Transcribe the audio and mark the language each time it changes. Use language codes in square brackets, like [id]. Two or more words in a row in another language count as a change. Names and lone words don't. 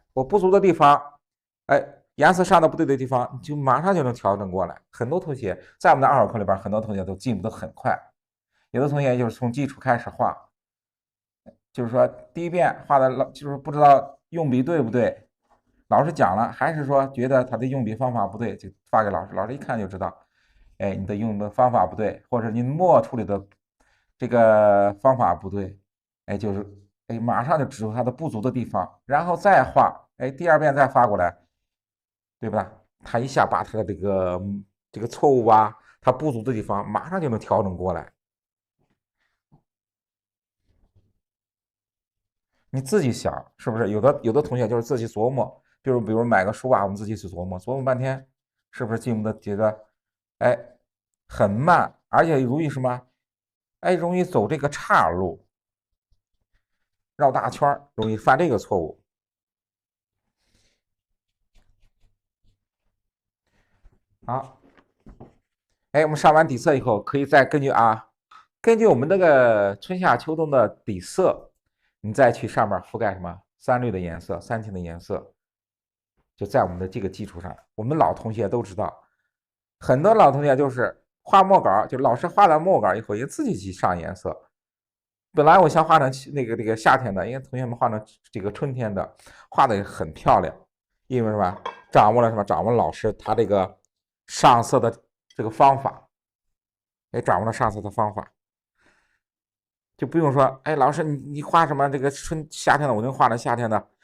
[zh] 我不足的地方，哎，顏色上的不對的地方，你就馬上就能調整過來。很多同學在我們的2號課裡邊，很多同學都進步的很快。有的同學就是從基礎開始畫，就是說第一遍畫的就是不知道用筆對不對。老師講了，還是說覺得他的用筆方法不對，就發給老師，老師一看就知道，哎，你的用的方法不對，或者你墨處理的這個方法不對，哎，就是哎，馬上就指出他的不足的地方，然後再畫，哎，第2遍再發過來，對吧？他一下把他的這個錯誤啊，他不足的地方，馬上就能調整過來。你自己想，是不是？有的同學就是自己琢磨。比如買個書啊，我們自己去琢磨半天，是不是進步的覺得，哎，很慢，而且容易什麼？哎，容易走這個岔路，繞大圈，容易犯這個錯誤。好，哎，我們上完底色以後，可以再根據我們這個春夏秋冬的底色，你再去上面覆蓋什麼3綠的顏色、3青的顏色。就在我們的這個基礎上，我們老同學都知道，很多老同學就是畫墨稿，就老師畫了墨稿以後，也自己去上顏色。本來我想畫成那個夏天的，因為同學們畫成這個春天的，畫的很漂亮，因為什麼？掌握了什麼？掌握了老師他這個上色的這個方法，哎，掌握了上色的方法，就不用說，哎，老師你畫什麼這個夏天的，我能畫成夏天的。